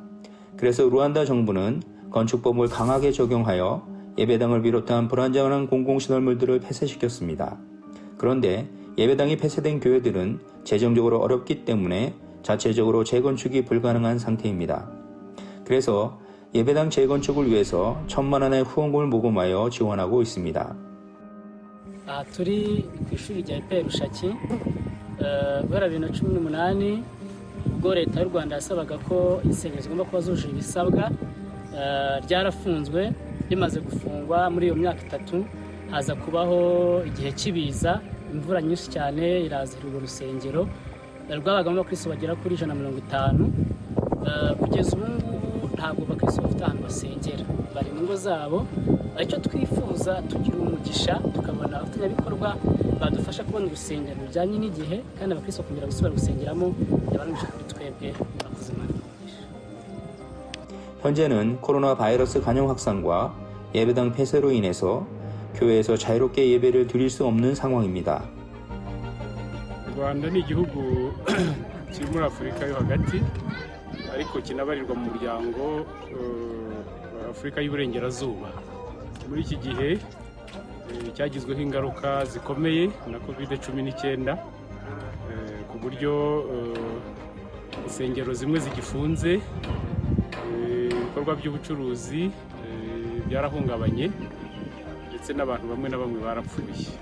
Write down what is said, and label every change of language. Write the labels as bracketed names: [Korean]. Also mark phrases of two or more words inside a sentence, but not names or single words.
[Korean] 그래서 루안다 정부는 건축법을 강하게 적용하여 예배당을 비롯한 불완전한 공공시설물들을 폐쇄시켰습니다. 그런데 예배당이 폐쇄된 교회들은 재정적으로 어렵기 때문에 자체적으로 재건축이 불가능한 상태입니다. 그래서 예배당 재건축을 위해서 1,000만 원의 후원금을 모금하여 지원하고 있습니다. [Kinyarwanda] aha turi ku ishuri rya EPR Rushaki guhera 2018 ubwo leta y'u Rwanda yasabaga ko insengero zigomba kuba zujuje ibisabwa ryarafunzwe. Rimaze gufungwa muri iyo myaka 3 haza kubaho igihe cy'ibiza, imvura nyinshi cyane irazira urwo rusengero rwabagamo abakristo bagera kuri 150. Kugeza ubu ngubu ntabwo abakristo bafite ahantu basengera, bari mu ngo zabo. Icyo twifuza tugira umugisha tukabona abafatanyabikorwa badufasha kubona urusengero rujyanye n'igihe kandi abakristo kongera gusubira gusengeramo yabanisha kuri twebwe. Murakoze Imana. [Korean] 현재는 코로나 바이러스 간염 확산과 예배당 폐쇄로 인해서 교회에서 자유롭게 예배를 드릴 수 없는 상황입니다. [Kinyarwanda] u Rwanda ni igihugu kiri muri Afurika yo hagati ariko kinabarirwa mu muryango Afurika y'Uburengerazuba. Muri iki gihe cyagizweho ingaruka zikomeye na COVID-19 ku buryo insengero zimwe zigifunze, ibikorwa by'ubucuruzi byarahungabanye ndetse n'abantu bamwe na bamwe barapfuye.